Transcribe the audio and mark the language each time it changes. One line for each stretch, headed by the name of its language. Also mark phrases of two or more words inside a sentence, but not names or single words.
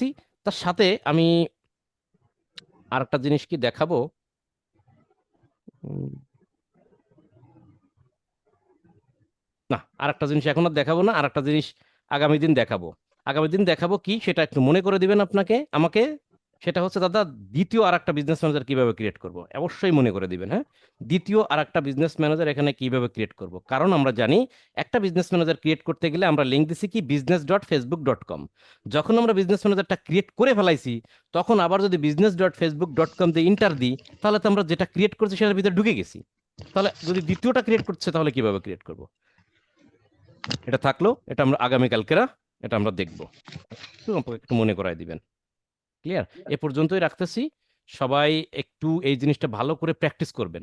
Bangla: তার সাথে আমি আরেকটা জিনিস কি দেখাবো, উম, না আরেকটা জিনিস এখন আর দেখাবো না, আরেকটা জিনিস আগামী দিন দেখাবো। আগামী দিন দেখাবো কি সেটা একটু মনে করে দিবেন আমাকে। সেটা হচ্ছে দাদা, দ্বিতীয় আরেকটা বিজনেস ম্যানেজার কিভাবে ক্রিয়েট করব, অবশ্যই মনে করে দিবেন। হ্যাঁ, দ্বিতীয় আরেকটা বিজনেস ম্যানেজার এখানে কিভাবে ক্রিয়েট করব, কারণ আমরা জানি একটা বিজনেস ম্যানেজার ক্রিয়েট করতে গেলে আমরা লিঙ্ক দিছি কি business.facebook.com। যখন আমরা বিজনেস ম্যানেজারটা ক্রিয়েট করে ফেলাইছি, তখন আবার যদি business.facebook.com দিয়ে ইন্টার দিই, তাহলে তো আমরা যেটা ক্রিয়েট করছি সেটার ভিতরে ঢুকে গেছি। তাহলে যদি দ্বিতীয়টা ক্রিয়েট করছে তাহলে কিভাবে ক্রিয়েট করব, এটা থাকলো, এটা আমরা আগামীকালকেরা এটা আমরা দেখবো। একটু মনে করাই দিবেন। ক্লিয়ার? এ পর্যন্তই রাখতেছি। সবাই একটু এই জিনিসটা ভালো করে প্র্যাকটিস করবেন।